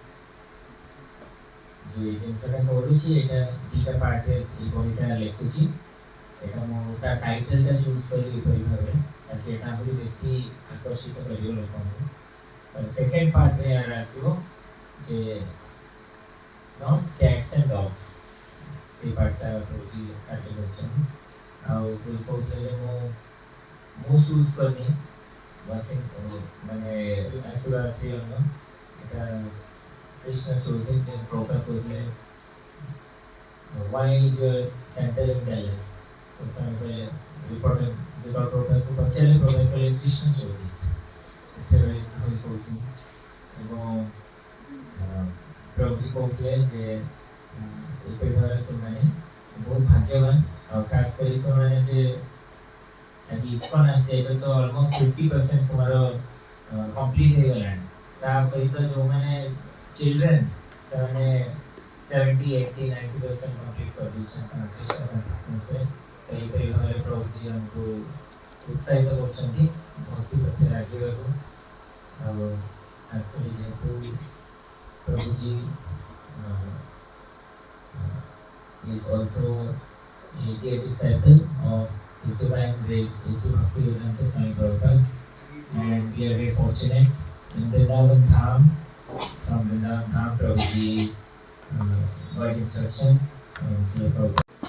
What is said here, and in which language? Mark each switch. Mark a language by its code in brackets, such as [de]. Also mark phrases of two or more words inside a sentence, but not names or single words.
[or] ଯେଉଁ ଏଇ ଜିନିଷଟା କରୁଛି ଏଇଟା 2ଟା ପାର୍ଟରେ ଏଇ ବହିଟା ଲେଖୁଛି ଏଇଟା ମୁଁ ତା ଟାଇଟେଲଟା ଚୁଜ୍ କଲି ଏପରି ଭାବରେ ତାକି ଏଇଟା ଆହୁରି ବେଶୀ ଆକର୍ଷିତ କରିବ ଲୋକଙ୍କୁ ସେକେଣ୍ଡ ପାର୍ଟରେ ଏହାର ଆସିବ ଯେ [en] not cats and dogs [or] ସେ ପାର୍ଟଟା ପ୍ରଭୁଜୀ କାଟି କରୁଛନ୍ତି ଆଉ କହୁଥିଲେ ଯେ ମୁଁ ଚୁଜ୍ କରିନି ମାନେ ଆସିବା ଆସିବନ ଏଇଟା କୃଷ୍ଣ ଚୁଜିଂ ପ୍ରଭୁପାଦ କହୁଥିଲେ [en] why is your center in Dallas [or] ତ ସେମାନେ କହିଲେ ରିପୋର୍ଟ ଯେତେବେଳେ ପ୍ରଭୁପାଦକୁ ପଚାରିଲେ ପ୍ରଭୁପାଦ କହିଲେ କୃଷ୍ଣ ଚୁଜିଂ ସେଭଳି କହୁଛନ୍ତି ଏବଂ ପ୍ରଭୁଜୀ କହୁଥିଲେ ଯେ ଏପରି ଭାବରେ ତୁମମାନେ ବହୁତ ଭାଗ୍ୟବାନ ଆଉ ଖାସ କରି ତୁମମାନେ ଯେ ଆଜି ଇସ୍କନ ଆସିଯାଇଛ ତ ଅଲମୋଷ୍ଟ 50% ତୁମର କମ୍ପ୍ଲିଟ୍ ହେଇଗଲାଣି ତା ସହିତ ଯେଉଁମାନେ ଚିଲଡ୍ରେନ୍ ସେମାନେ 70, 80, 90% କମ୍ପ୍ଲିଟ୍ କରିଦେଇଛନ୍ତି କୃଷ୍ଣ କନସିଷ୍ଟେନ୍ସରେ ତ ଏହିପରି ଭାବରେ ପ୍ରଭୁଜୀ ଆମକୁ ଉତ୍ସାହିତ କରୁଛନ୍ତି ଭକ୍ତି ପ୍ରତି ଲାଗିବାକୁ ଆଉ ଖାସ କରି ଯେହେତୁ ପ୍ରଭୁଜୀ [en] is also a dear disciple of His Divine Grace, A.C. Bhaktivedanta Swami Prabhupada, and we are very fortunate in Vrindavan Dham. From Vrindavan Dham, Prabhuji got instruction from Srila Prabhupada.